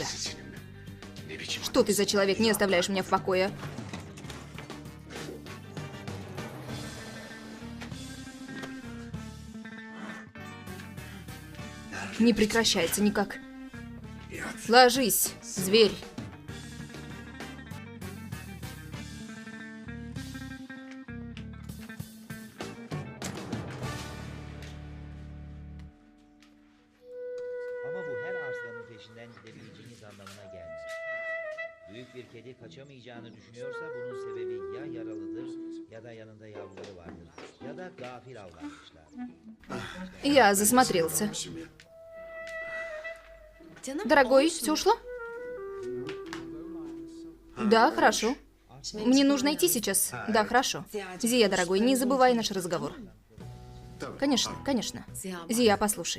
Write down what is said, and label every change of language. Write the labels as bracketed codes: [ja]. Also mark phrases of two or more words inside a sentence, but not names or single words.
[ru] Что ты за человек? Не оставляешь меня в покое. Не прекращается никак. Ложись, зверь. [tr] Ama bu her arslanın peşinden gidebileceğiniz anlamına gelmez. Büyük bir kedi kaçamayacağını düşünüyorsa bunun sebebi ya yaralıdır ya da yanında yavruları vardır ya da gafil avlanmışlar. [ru] Я засмотрелся. Дорогой, все ушло? Да, хорошо. Мне нужно идти сейчас. Да, хорошо. Зия, дорогой, не забывай наш разговор. Конечно, конечно. Зия, послушай.